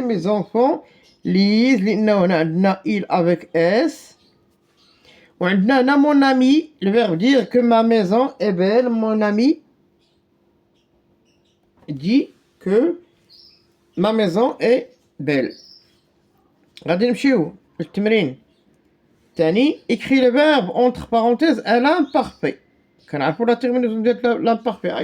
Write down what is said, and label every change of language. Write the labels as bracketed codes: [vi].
[fr] Mes enfants lisent. [ar] لأنه هنا عندنا [fr] il avec s. [ar] وعندنا [fr] mon ami, le verbe dire que ma maison est belle. Mon ami dit que ma maison est belle. [ar] غادي نمشيو للتمرين الثاني. [fr] écrit le verbe entre parenthèses à l'imparfait. [ar] كنعرفوا [fr] لا terminaison [ar] ديال [fr] l'imparfait.